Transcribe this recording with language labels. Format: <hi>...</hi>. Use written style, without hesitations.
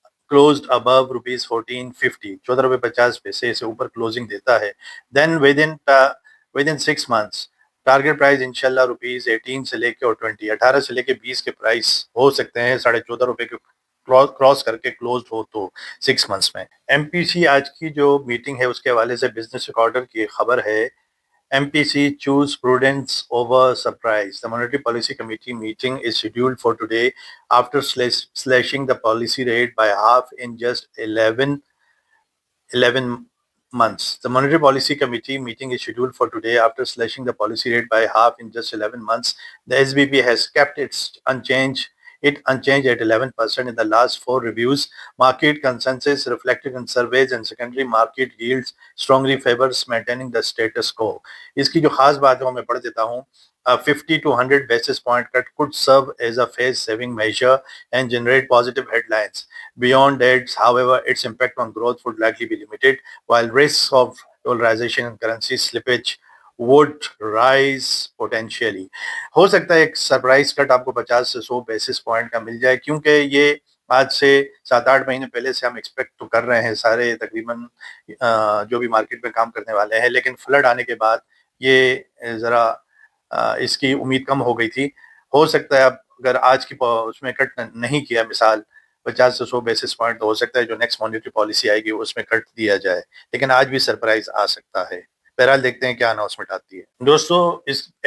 <en>closed above rupees 1450</en> <ur>14.50 روپے سے اوپر کلوزنگ دیتا ہے،</ur> <en>then within 6 months</en> <ur>target price انشاءاللہ روپیز 18 سے لے کے اور 18 سے لے کے 20 کے پرائس ہو سکتے ہیں 14.5 روپے کے کراس کر کے کلوزڈ ہو تو 6 منتھس میں۔ ایم پی سی آج کی جو میٹنگ ہے اس کے حوالے سے بزنس ریکارڈر کی خبر ہے،</ur> <en>MPC choose prudence over surprise. The Monetary Policy Committee meeting is scheduled for today after slashing the policy rate by half in just 11 months. The Monetary Policy Committee meeting is scheduled for today after slashing the policy rate by half in just 11 months. The SBP has kept it unchanged at 11% in the last 4 reviews. Market consensus reflected in surveys and secondary market yields strongly favors maintaining the status quo.</en> <ur>اس کی جو خاص بات ہے وہ میں پڑھ دیتا ہوں۔</ur> <en>50 to 100 basis point cut could serve as a phase saving measure and generate positive headlines. Beyond that, however, its impact on growth would likely be limited, while risks of dollarization and currency slippage would rise potentially.</en> <ur>ہو سکتا ہے ایک surprise کٹ آپ کو 50 سے 100 basis point کا مل جائے، کیونکہ یہ آج سے 7-8 مہینے پہلے سے ہم ایکسپیکٹ تو کر رہے ہیں سارے تقریباً جو بھی مارکیٹ میں کام کرنے والے ہیں، لیکن فلڈ آنے کے بعد یہ ذرا اس کی امید کم ہو گئی تھی۔ ہو سکتا ہے اب اگر آج کی اس میں کٹ نہیں کیا، مثال 50 سے 100 بیسس پوائنٹ، تو ہو سکتا ہے جو نیکسٹ مانیٹری پالیسی آئے گی اس میں کٹ دیا جائے، لیکن آج بھی سرپرائز آ سکتا ہے۔ بہرحال دیکھتے ہیں کیا اناؤنسمنٹ آتی ہے۔ دوستو اس</ur>